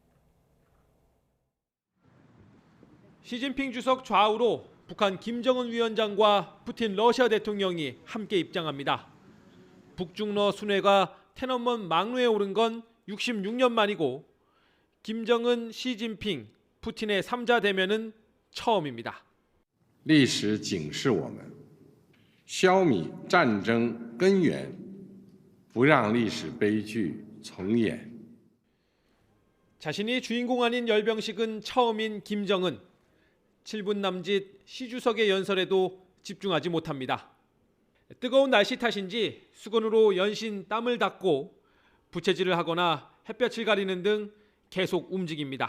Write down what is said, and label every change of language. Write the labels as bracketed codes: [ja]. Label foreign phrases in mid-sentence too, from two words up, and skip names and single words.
[ko] 시진핑 주석 좌우로 북한 김정은 위원장과 푸틴 러시아 대통령이 함께 입장합니다. 북중러 순회가 天安門 망루에 오른 건 66년 만이고 김정은, 시진핑, 푸틴의 3자 대면은 처음입니다. [zh] 历史警示我们消弭战争根源不让历史悲剧重演 [ko] 자신이 주인공 아닌 열병식은 처음인 김정은. 7분 남짓 시 주석의 연설에도 집중하지 못합니다. 뜨거운 날씨 탓인지 수건으로 연신 땀을 닦고 부채질을 하거나 햇볕을 가리는 등 계속 움직입니다.